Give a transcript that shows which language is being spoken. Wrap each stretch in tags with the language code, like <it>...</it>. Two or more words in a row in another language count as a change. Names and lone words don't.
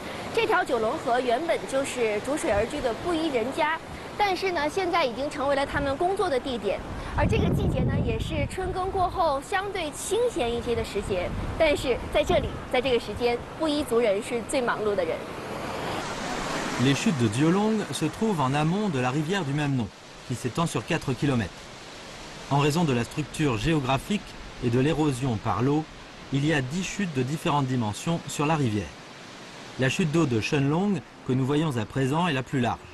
<zh>这条九龙河原本就是逐水而居的布依人家，但是呢，现在已经成为了他们工作的地点。而这个季节呢，也是春耕过后相对清闲一些的时节。但是在这里，在这个时间，布依族人是最忙碌的人。</zh> <fr>Les chutes de Diolong se trouvent en amont de la rivière du même nom, qui s'étend sur 4 km. En raison de la structure géographique et de l'érosion par l'eau, il y a 10 chutes de différentes dimensions sur la rivière. La chute d'eau de Shenlong, que nous voyons à présent, est la plus large.</fr>